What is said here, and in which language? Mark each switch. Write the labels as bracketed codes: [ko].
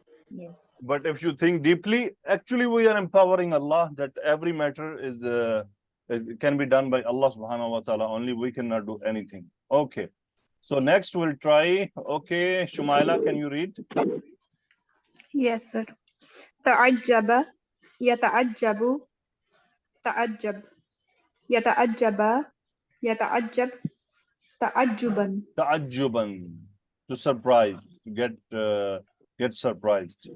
[en] Yes. But if you think deeply, actually we are empowering Allah, that every matter can be done by Allah subhanahu wa ta'ala only. We cannot do anything. Okay. So next we'll try. Okay, Shumaila, can you read? Yes, sir. [ar] تعجب يتعجب تعجب يتعجب يتعجب تعجبا. [en] Ta'ajjuban, to surprise, to get surprised.